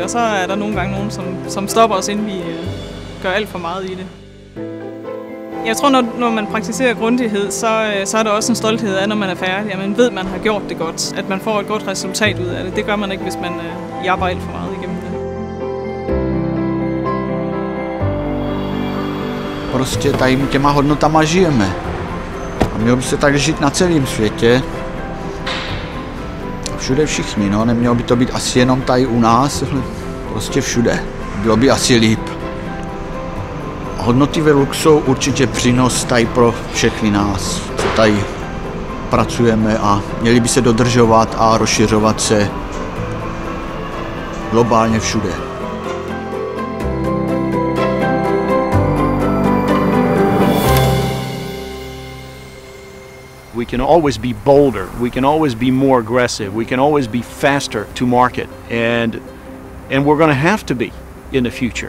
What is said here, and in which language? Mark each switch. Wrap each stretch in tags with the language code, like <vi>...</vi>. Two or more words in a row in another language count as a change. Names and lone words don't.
<da>Og så er der nogle gange nogen, som stopper os, inden vi gør alt for meget i det. Jeg tror, når man praktiserer grundighed, så er der også en stolthed af, når man er færdig, at man ved, at man har gjort det godt, at man får et godt resultat ud af det. Det gør man ikke, hvis man jabber alt for meget igennem det.</da> <cs>Prostě tady těma hodnotama žijeme. A mělo by se tak žít na celém světě. Všude všichni, no, nemělo by to být asi jenom tady u nás, ale prostě všude. Bylo by asi líp. Hodnoty Velux jsou určitě přínos tady pro všechny nás, co tady pracujeme, a měli by se dodržovat a rozšiřovat se globálně všude.</cs> <en>We can always be bolder, we can always be more aggressive, we can always be faster to market, and we're going to have to be in the future.</en>